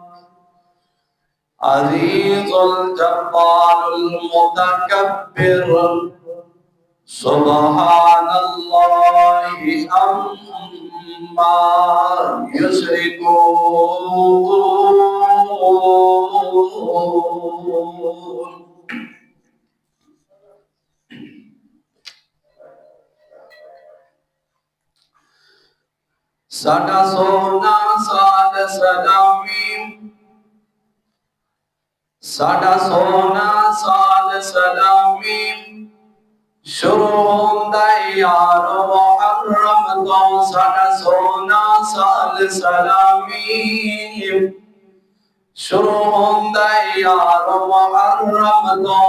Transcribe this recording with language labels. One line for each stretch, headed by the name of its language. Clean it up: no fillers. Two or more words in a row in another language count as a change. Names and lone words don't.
Arabic: عزيز الجبار المتكبر سبحان الله عما يشركون.
Punjabi: ساڈا سونا سال سلامی ساڈا سونا سال سلامی شروع ہوندا یار محرم تو. ساڈا سونا سال سلامی شروع ہوندا یار محرم تو.